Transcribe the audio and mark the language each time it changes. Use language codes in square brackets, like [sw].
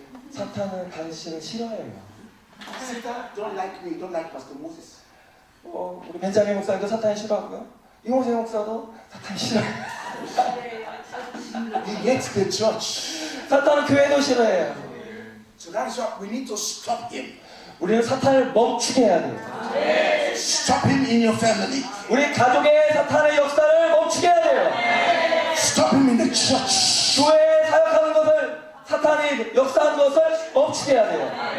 [ko] 사탄은 당신을 싫어해요. [en] Satan don't like me. Don't like Pastor Moses. [ko] 우리 벤자민 목사님도 사탄이 싫어하고요. 이홍세 목사도 사탄이 싫어해요. [en] He hates the church. [ko] 사탄은 교회도 싫어해요. [en] So that is why we need to stop him. [ko] 우리는 사탄을 멈추게 해야 돼요. [en] Stop him in your family. [ko] 우리 가족의 사탄의 역사를 멈추게 해야 돼요. [en] Stop him in the church. [ko] 교회에 사역하는 것을 사탄이 역사하는 것을 멈추게 해야 돼요.